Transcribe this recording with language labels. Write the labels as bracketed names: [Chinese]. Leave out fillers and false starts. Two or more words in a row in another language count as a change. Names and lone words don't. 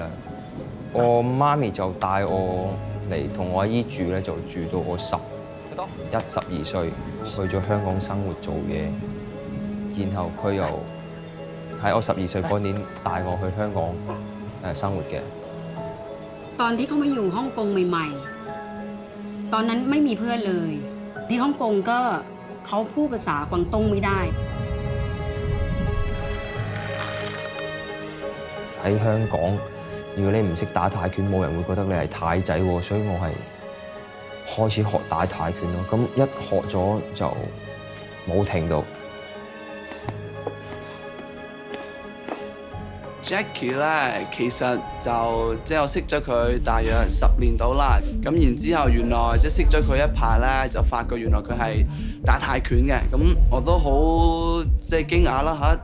[Cantonese] 我媽咪就帶我嚟同我阿姨住咧，就住到我11、12歲，去咗香港生活做嘢，然後佢又喺我12歲嗰年帶我去香港生活嘅。 [Thai] ตอนที่เขามาอยู่ฮ่องกงใหม่ๆตอนนั้นไม่มีเพื่อนเลยที่ฮ่องกงก็เขาพูดภาษากวางตุ้งไม่ได้ [Cantonese] 喺香港，如果你唔識打泰拳，冇人會覺得你係泰仔喎，所以我係開始學打泰拳咯。咁一學咗就冇停到。 Jacky 咧，其實就即係我識咗佢大約10年到啦，咁然之後原來即係識咗佢一排咧，就發覺原來佢係打泰拳嘅，咁我都好即係驚訝啦嚇！